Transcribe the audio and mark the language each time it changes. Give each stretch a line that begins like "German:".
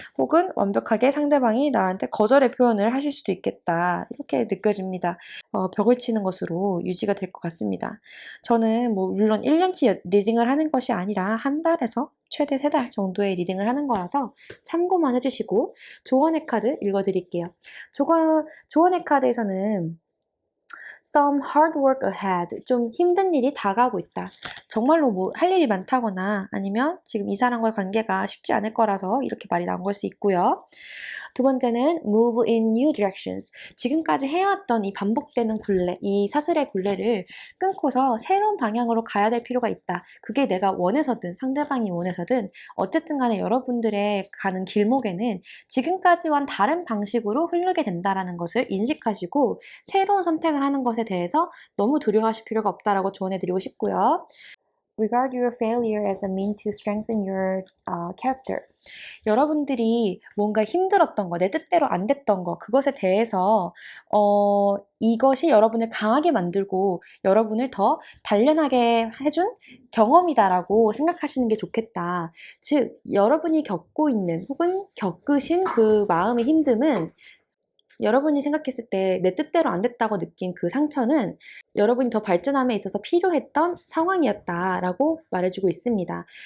Korean: 혹은 완벽하게 상대방이 나한테 거절의 표현을 하실 수도 있겠다. 이렇게 느껴집니다. 벽을 치는 것으로 유지가 될 것 같습니다. 저는 뭐 물론 1년치 리딩을 하는 것이 아니라 한 달에서 최대 3달 정도의 리딩을 하는 거라서 참고만 해주시고 조언의 카드 읽어드릴게요. 조언의 카드에서는
English: Some hard work ahead.
Korean: 좀 힘든 일이 다가오고 있다. 정말로 뭐 할 일이 많다거나 아니면 지금 이 사람과의 관계가 쉽지 않을 거라서 이렇게 말이 나온 걸 수 있고요. 두 번째는
English: move in new directions.
Korean: 지금까지 해왔던 이 반복되는 굴레, 이 사슬의 굴레를 끊고서 새로운 방향으로 가야 될 필요가 있다. 그게 내가 원해서든 상대방이 원해서든 어쨌든 간에 여러분들의 가는 길목에는 지금까지와는 다른 방식으로 흐르게 된다는 것을 인식하시고 새로운 선택을 하는 것에 대해서 너무 두려워하실 필요가 없다라고 조언해드리고 싶고요.
English: Regard your failure as a mean to strengthen your character.
Korean: 여러분들이 뭔가 힘들었던 거, 내 뜻대로 안 됐던 거, 그것에 대해서 이것이 여러분을 강하게 만들고 여러분을 더 단련하게 해준 경험이다라고 생각하시는 게 좋겠다. 즉, 여러분이 겪고 있는 혹은 겪으신 그 마음의 힘듦은 여러분이 생각했을 때 내 뜻대로 안 됐다고 느낀 그 상처는 여러분이 더 발전함에 있어서 필요했던 상황이었다라고 말해주고 있습니다.